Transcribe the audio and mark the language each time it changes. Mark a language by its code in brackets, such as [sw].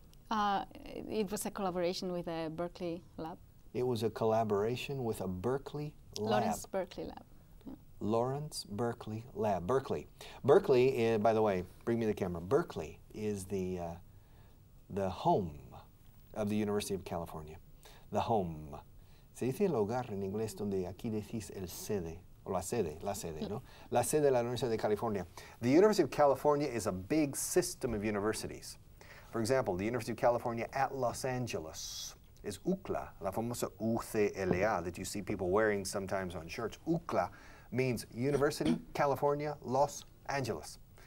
[en] It was a collaboration with a Berkeley lab. It was a collaboration with a Berkeley lab. Lawrence Berkeley lab. Yeah. Lawrence Berkeley Lab. Berkeley. Berkeley, by the way, bring me the camera. Berkeley is the home of the University of California. The home. [es] Se dice el hogar en inglés donde aquí decís el sede, o la sede, ¿no? La sede de la Universidad de California. [en] The University of California is a big system of universities. For example, the University of California at Los Angeles is UCLA, [es] la famosa [en] UCLA that you see people wearing sometimes on shirts. UCLA means University, California, Los Angeles.